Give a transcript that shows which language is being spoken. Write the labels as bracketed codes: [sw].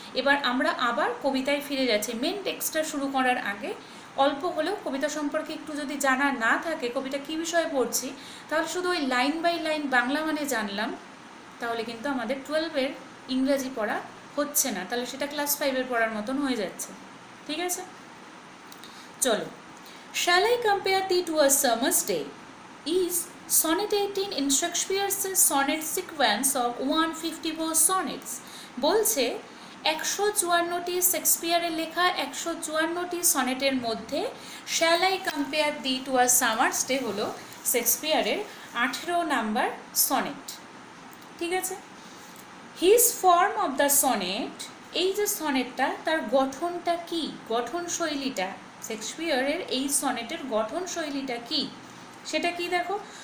[bn] এবার আমরা আবার কবিতায় ফিরে যাচ্ছি। মেন টেক্সটটা শুরু করার আগে অল্প হলেও কবিতা সম্পর্কে একটু যদি জানা না থাকে, কবিতা কী বিষয়ে পড়ছি, তাহলে শুধু ওই লাইন বাই লাইন বাংলা মানে জানলাম, তাহলে কিন্তু আমাদের 12-এর ইংরাজি পড়া হচ্ছে না, তাহলে সেটা ক্লাস 5-এর পড়ার মতন হয়ে যাচ্ছে। ঠিক আছে, চলো। [en] Shall I compare thee to a summer's day is sonnet 18 in Shakespeare's sonnet sequence of 154 sonnets. [bn] বলছে 154টি শেক্সপিয়ারের লেখা 154টি সনেটের মধ্যে [en] Shall I compare thee to a summer's day [bn] হলো শেক্সপিয়ারের 18 নাম্বার সনেট। ঠিক আছে, [en] his form of the sonnet, [bn] এই যে সনেটটা তার গঠনটা কি, গঠন শৈলীটা, শেক্সপিয়ারের এই সনেটের গঠন শৈলীটা কি, সেটা কি দেখো।